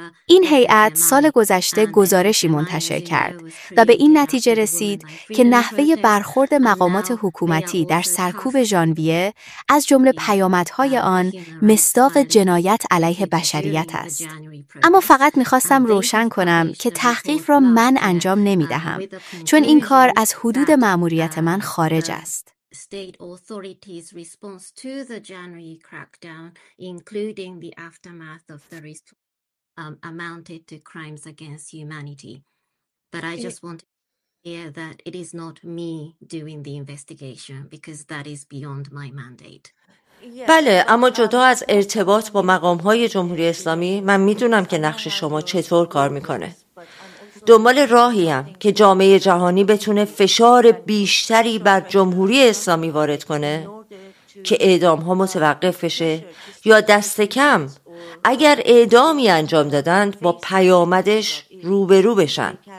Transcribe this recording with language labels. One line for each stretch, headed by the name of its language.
Persian: این هیئت سال گذشته گزارشی منتشر کرد و به این نتیجه رسید که نحوه برخورد مقامات حکومتی در سرکوب ژانویه از جمله پیامدهای آن مصداق جنایت علیه بشریت است. اما فقط می‌خواستم روشن کنم که تحقیق را من انجام نمی‌دهم، چون این کار از حدود مأموریت من خارج است.
English: State authorities' response to the January crackdown, including the aftermath of the amounted to crimes against humanity. But I just want to hear that it is not me doing the investigation because that is beyond my mandate.
Persian: بله، اما جدا از ارتباط با مقام‌های جمهوری اسلامی، من می‌دونم که نقش شما چطور کار می‌کنه. دنبال راهی هم که جامعه جهانی بتونه فشار بیشتری بر جمهوری اسلامی وارد کنه که اعدام ها متوقف بشه یا دست کم اگر اعدامی انجام دادند با پیامدش روبرو بشن.